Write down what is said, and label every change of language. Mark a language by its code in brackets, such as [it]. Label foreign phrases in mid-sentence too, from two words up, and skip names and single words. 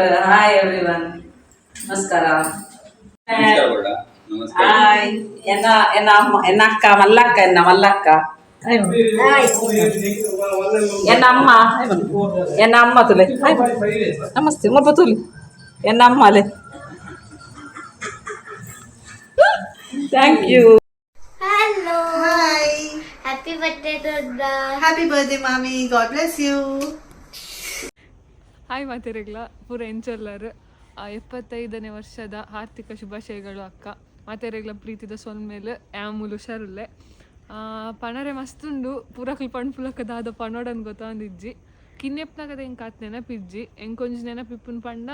[en] Hi everyone, ನಮಸ್ಕಾರ. [tcy] ಹಾಯ್ ಎನ್ನ ಅಕ್ಕ ಮಲ್ಲಕ್ಕ ಮಲ್ಲಕ್ಕ ಎನ್ನ ಅಮ್ಮ ತುಲೆ ನಮಸ್ತೆ ಮುಲ್ಪ ತುಲಿ ಎನ್ನ ಅಮ್ಮ ಅಲೆ. [en] Thank you. Hello. Hi. Happy birthday, Dodda. Happy birthday, mommy. God bless you. [tcy] ಹಾಯ್ ಮಾತೆರೆಗ್ಲ ಪೂರ ಎಂಚಲ್ಲರು 75ನೇ ವರ್ಷದ ಆರ್ಥಿಕ ಶುಭಾಶಯಗಳು ಅಕ್ಕ. ಮಾತೆರೆಗ್ಲ ಪ್ರೀತಿದ ಸೊಲ್ಮೇಲೆ ಆಮೂಲು ಹುಷಾರುಲ್ಲೆ ಪಣರೆ ಮಸ್ತುಂಡು ಪೂರಕ್ಲು ಪಣ್ಪುಲಕ್ಕ ದಾದ ಪಣೋಡನ್ ಗೊತ್ತಾಂದಿಜ್ಜಿ ಕಿನ್ನೆಪ್ನಾಗದ ಹೆಂಗೆ ಕಾತ್ ನೆನಪಿಜ್ಜಿ ಹೆಂಗೆ ಕೊಂಚ ನೆನಪಿಪ್ಪನ್ ಪಂಡ